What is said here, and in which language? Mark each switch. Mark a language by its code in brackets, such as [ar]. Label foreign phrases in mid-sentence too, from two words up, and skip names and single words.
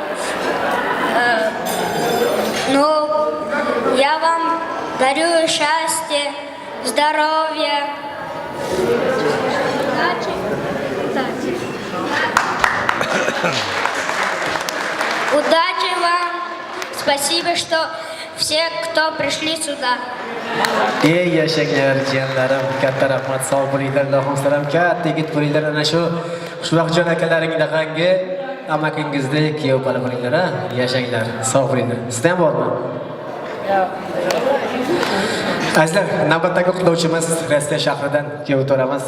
[ru] Ну, я вам дарю счастье, здоровья, удачи вам. Спасибо, что все, кто пришли сюда. [uz] Ey yashanglar jiyanlarim, katta rahmat, sog' bo'linglar, Allohim salam, katta yigit bo'linglar. Ana shu Xushvaqtjon akalaring laqangi amakingizdek kuyov bola bo'linglar, ha? Yashanglar, sog' bo'linglar. Sizda ham bormi? Azizlar, navbatdagi qutlovchimiz Rossiya shahridan kuyov to'ramiz.